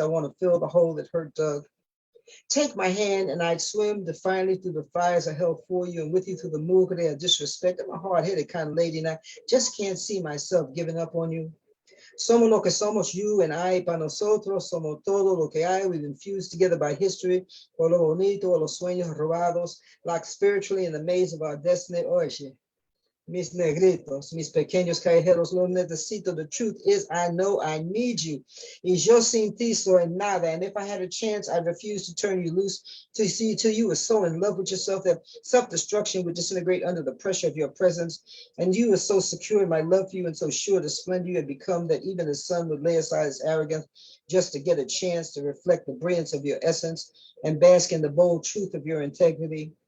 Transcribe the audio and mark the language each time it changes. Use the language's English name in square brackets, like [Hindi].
[English] I want to fill the hole that hurt dug. Take my hand and I'd swim defiantly through the fires I held for you and with you through the mugre of disrespect. I'm a hard-headed kind of lady and I just can't see myself giving up on you. [Spanish] Somos lo que somos, [English] you and I, [Spanish] para nosotros, somos todo lo que hay. [English] We've been fused together by history, [Spanish] por lo bonito, los sueños robados, [English] like spiritually in the maze of our destiny. [Spanish] Oye, mis negritos, mis pequeños callejeros, lo necesito. [English] The truth is, I know I need you. [Spanish] Y yo sin ti soy nada. [English] And if I had a chance, I'd refuse to turn you loose to see till you were so in love with yourself that self-destruction would disintegrate under the pressure of your presence. And you were so secure in my love for you and so sure the splendor you had become that even the sun would lay aside his arrogance just to get a chance to reflect the brilliance of your essence and bask in the bold truth of your integrity.